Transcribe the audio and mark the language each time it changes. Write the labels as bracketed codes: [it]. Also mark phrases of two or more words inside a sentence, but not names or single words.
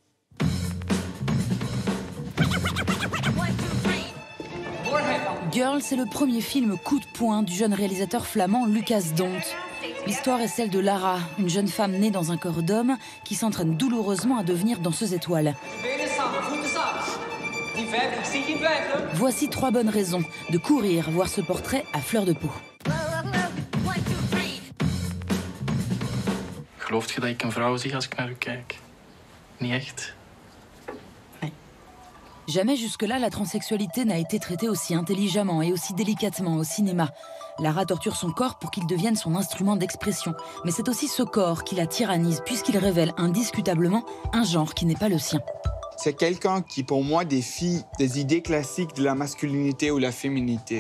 [fr] Girl, c'est le premier film coup de poing du jeune réalisateur flamand Lucas Dont. L'histoire est celle de Lara, une jeune femme née dans un corps d'homme qui s'entraîne douloureusement à devenir danseuse étoile. Voici 3 bonnes raisons de courir voir ce portrait à fleur de peau. [nl] Gelooft je dat ik een vrouw zie als ik naar u kijk? Niet echt. [fr] Jamais jusque-là, la transsexualité n'a été traitée aussi intelligemment et aussi délicatement au cinéma. Lara torture son corps pour qu'il devienne son instrument d'expression. Mais c'est aussi ce corps qui la tyrannise, puisqu'il révèle indiscutablement un genre qui n'est pas le sien. C'est quelqu'un qui, pour moi, défie des idées classiques de la masculinité ou la féminité.